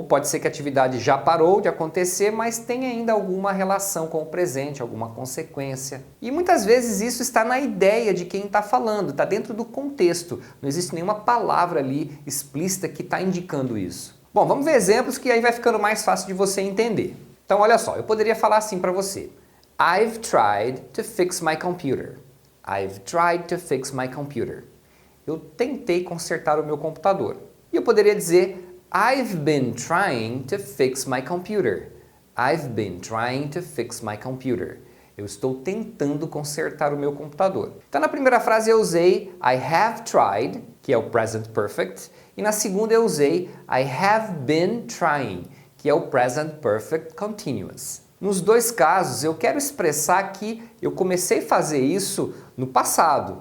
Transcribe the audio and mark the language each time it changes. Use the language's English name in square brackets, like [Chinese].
[Portuguese] Ou pode ser que a atividade já parou de acontecer, mas tem ainda alguma relação com o presente, alguma consequência. E muitas vezes isso está na ideia de quem está falando, está dentro do contexto. Não existe nenhuma palavra ali explícita que está indicando isso. Bom, vamos ver exemplos que aí vai ficando mais fácil de você entender. Então olha só, eu poderia falar assim para você. [English] I've tried to fix my computer. I've tried to fix my computer. [Portuguese] Eu tentei consertar o meu computador. E eu poderia dizer [English] I've been trying to fix my computer. I've been trying to fix my computer. [Portuguese] Eu estou tentando consertar o meu computador. Então na primeira frase eu usei [English] I have tried, [Portuguese] que é o present perfect, e na segunda eu usei [English] I have been trying, [Portuguese] que é o present perfect continuous. Nos dois casos eu quero expressar que eu comecei a fazer isso no passado.